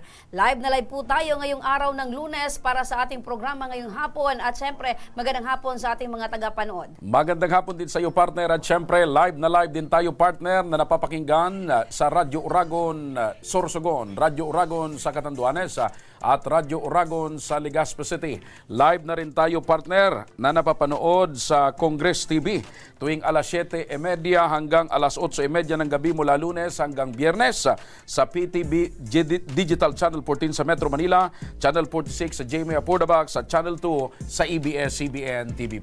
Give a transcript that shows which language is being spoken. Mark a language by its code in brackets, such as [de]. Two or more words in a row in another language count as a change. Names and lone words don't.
[tl] Live na live po tayo ngayong araw ng Lunes para sa ating programa ngayong hapon, at syempre magandang hapon sa ating mga taga-panood. Magandang hapon din sa iyo, partner. At syempre, live na live din tayo, partner, na napapakinggan sa Radyo Uragon, Sorsogon, Radyo Uragon sa Catanduanes, at Radyo Uragon sa Legazpi City. Live na rin tayo, partner, na napapanood sa Congress TV tuwing alas 7:30 hanggang alas 8:30 ng gabi mula Lunes hanggang Biyernes sa PTV Digital Channel 14 sa Metro Manila, Channel 46 sa GMA Apordabax, sa Channel 2 sa EBS-CBN TV+.